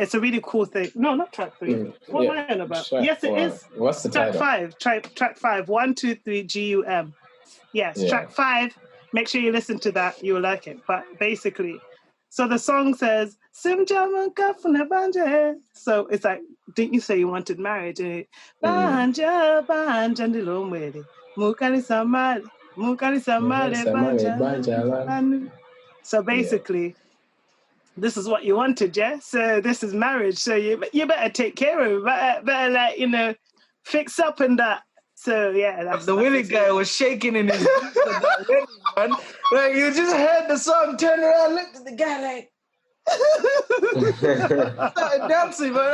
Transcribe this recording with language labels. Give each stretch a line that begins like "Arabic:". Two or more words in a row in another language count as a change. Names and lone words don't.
English: It's a really cool thing. No, not track 3. What am I on about? Yes, it is. What's the track title? 5. Track 5. 1, 2, 3. GUM. Yes, track 5. Make sure you listen to that. You'll like it. But basically, so the song says, so it's like, didn't you say you wanted marriage?
Nyanja: Banja, banja, ndilomwele. Mukali samale, banja.
English: So basically, this is what you wanted, yeah? So this is marriage. So you better take care of it. Better like, fix up and that. So yeah, that's the Willie guy was shaking in his boots at that wedding, man. Like you just heard the song, turned around, looked at the guy like started dancing, man.